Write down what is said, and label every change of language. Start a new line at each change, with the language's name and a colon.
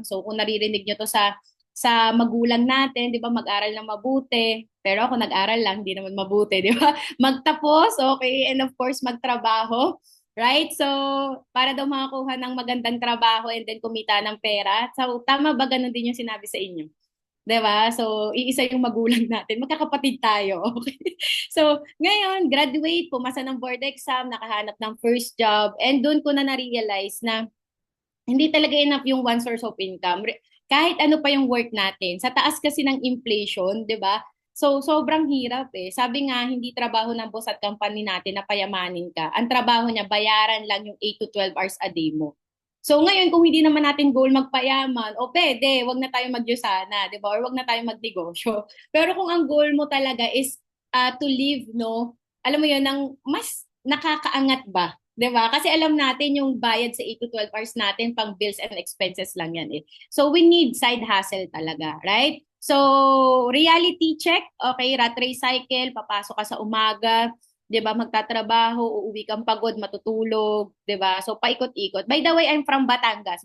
Filipino: So, kung naririnig nyo to sa magulang natin, 'di ba, mag-aral ng mabuti. Pero ako nag-aral lang, hindi naman mabuti, 'di ba? Magtapos, okay,
English: and of course
Filipino: magtrabaho,
English: right?
Filipino: So, para daw makakuha ng magandang trabaho and then kumita ng pera. So, tama ba ganun din yung sinabi sa inyo? 'Di ba? So, iisa yung magulang natin. Magkakapatid tayo, okay? So, ngayon, graduate, pumasa ng board exam, nakahanap ng first job, and doon ko na-realize na hindi talaga enough yung
English: one source of income.
Filipino: Kahit ano pa yung work natin, sa taas kasi ng inflation, 'di ba? So sobrang hirap eh. Sabi nga, hindi trabaho ng boss at company natin na payamanin ka. Ang trabaho niya, bayaran lang yung 8 to 12 hours a day mo. So ngayon, kung hindi naman natin goal magpayaman, o pwede, wag na tayo magyusana, 'di ba? Or wag na tayo magnegosyo. Pero kung ang goal mo talaga
English: is to live,
Filipino: no? Alam mo 'yun, ng mas nakakaangat ba? 'Di ba? Kasi alam natin yung bayad sa 8 to 12 hours natin
English: pang bills and expenses
Filipino: lang yan eh.
English: So we need side hustle
Filipino: talaga,
English: right?
Filipino: So
English: reality check,
Filipino: okay,
English: rat race cycle,
Filipino: papasok ka sa umaga, 'di ba? Magtatrabaho, uuwi kang pagod, matutulog, 'di ba? So paikot-ikot.
English: By the way, I'm from Batangas.